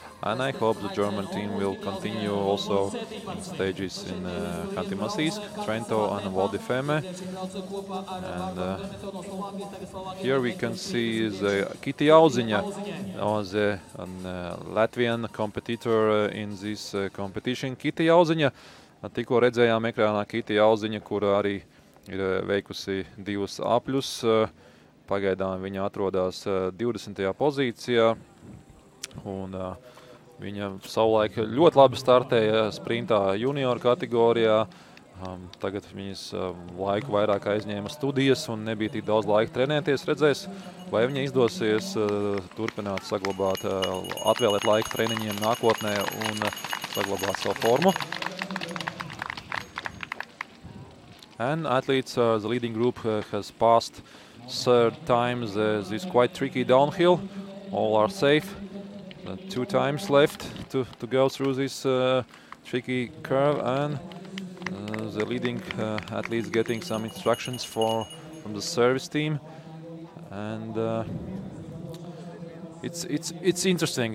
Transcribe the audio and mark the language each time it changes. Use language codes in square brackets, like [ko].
[en] And I hope the German team will continue also in stages in Khanty-Mansiysk, Trento and Val di Fiemme. And here we can see the Kiti Auziņa, the Latvian competitor in this competition. [lv] Kiti Auziņa, tikko redzējām ekrānā Kiti Auziņa, kur arī ir veikusi 2 apļus. Pagaidām viņa atrodas 20. pozīcijā. Un viņa savulaik ļoti labi startēja sprintā junioru kategorijā. Tagad viņas laiku vairāk aizņēma studijas un nebija tik daudz laika trenēties. Redzēs, vai viņa izdosies turpināt saglabāt, atvēlēt laiku treniņiem nākotnē un saglabāt savu formu. [en] And athletes, the leading group has passed 3rd times this quite tricky downhill. All are safe. 2 times left to go through this tricky curve, and the leading athletes getting some instructions from the service team, and it's interesting.